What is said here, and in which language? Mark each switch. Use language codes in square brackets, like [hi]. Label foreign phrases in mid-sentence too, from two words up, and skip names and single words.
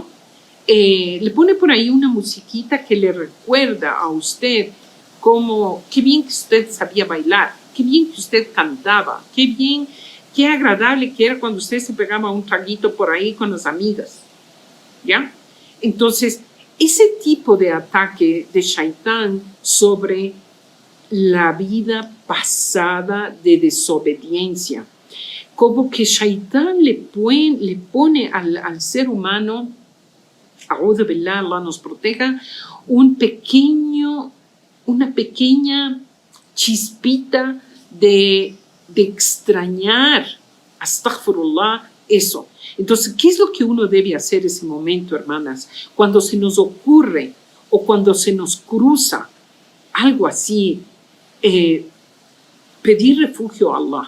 [es] Le pone por ahí una musiquita que le recuerda a usted como qué bien que usted sabía bailar, qué bien que usted cantaba, qué bien, qué agradable que era cuando usted se pegaba un traguito por ahí con las amigas, ¿ya? Entonces, ese tipo de ataque de Shaitán sobre la vida pasada de desobediencia, como que Shaitán le pone al ser humano, [ar] أعوذ بالله, [es] Allah nos proteja, una pequeña chispita de extrañar, astaghfirullah, eso. Entonces, ¿qué es lo que uno debe hacer en ese momento, hermanas? Cuando se nos ocurre o cuando se nos cruza algo así, pedir refugio a Allah.